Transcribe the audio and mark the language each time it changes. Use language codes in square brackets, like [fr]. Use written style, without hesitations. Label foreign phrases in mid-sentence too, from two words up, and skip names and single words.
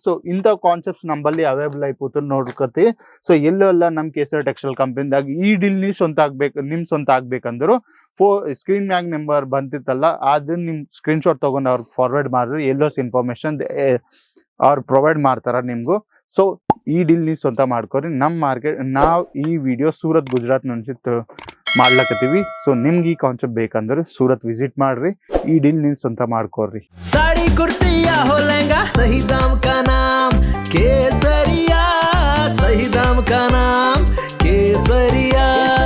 [kn] ಸೊ ಇಂಥ ಕಾನ್ಸೆಪ್ಟ್ಸ್ ನಂಬಲ್ಲಿ ಅವೈಬಲ್ ಆಯ್ತು ನೋಡ್ಕತಿ. ಸೊ ಎಲ್ಲ ನಮ್ ಕೇಸರ್ ಟೆಕ್ಸ್ಟೈಲ್ ಕಂಪನಿದಾಗ ಈ ಡೀಲ್ ನಿಮ್ ಸ್ವಂತ ಆಗ್ಬೇಕಂದ್ರು ಸ್ಕ್ರೀನ್ ಮ್ಯಾಗ್ ನಂಬರ್ ಬಂತಿತ್ತಲ್ಲ ಅದನ್ನ ನಿಮ್ [en] screen shot [kn] ತಗೊಂಡ್ ಅವ್ರಿಗೆ ಫಾರ್ವರ್ಡ್ ಮಾಡ್ರಿ. ಎಲ್ಲೋಸ್ ಇನ್ಫಾರ್ಮೇಶನ್ ಅವ್ರು ಪ್ರೊವೈಡ್ ಮಾಡ್ತಾರ ನಿಮ್ಗೂ. ಸೊ ಈ ಡೀಲ್ ನೀವು ಸ್ವಂತ ಮಾಡ್ಕೊರಿ. ನಾವ್ ಈ ವಿಡಿಯೋ ಸೂರತ್ ಗುಜರಾತ್ ನುಂಚಿತ್ ಮಾಡ್ಲಕತ್ತೀವಿ. ಸೊ ನಿಮ್ಗೆ ಈ ಕಾನ್ಸೆಪ್ಟ್ ಬೇಕಂದ್ರೆ ಸೂರತ್ ವಿಸಿಟ್ ಮಾಡ್ರಿ. ಈ ಡೀಲ್ ನೀವು ಸ್ವಂತ ಮಾಡ್ಕೊರಿ. [hi] साड़ी कुर्ती या हो लहंगा सही दाम का नाम केसरिया, सही दाम का नाम केसरिया।